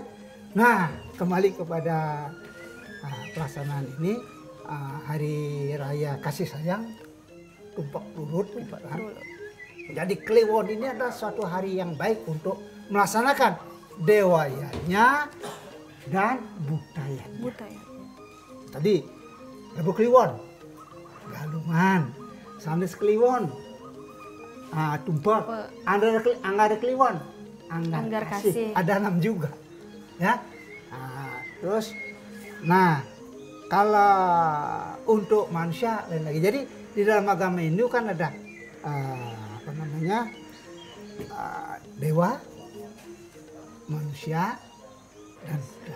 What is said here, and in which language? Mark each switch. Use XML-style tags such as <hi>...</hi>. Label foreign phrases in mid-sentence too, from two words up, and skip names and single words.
<id>Nah, kembali kepada pelaksanaan ini. Hari Raya Kasih Sayang Tumpek Kerulut. Jadi Kliwon ini adalah suatu hari yang baik untuk melaksanakan dewayanya dan budayanya. Tadi Rebu Kliwon, Galungan, Sanis Kliwon, Tumpek, Anggar Kliwon, Anggar Kasih. Ada 6 juga, ya. Terus, nah. Kalau untuk manusia lain lagi. Jadi di dalam agama Hindu kan ada dewa, manusia, dan Buddha.</id>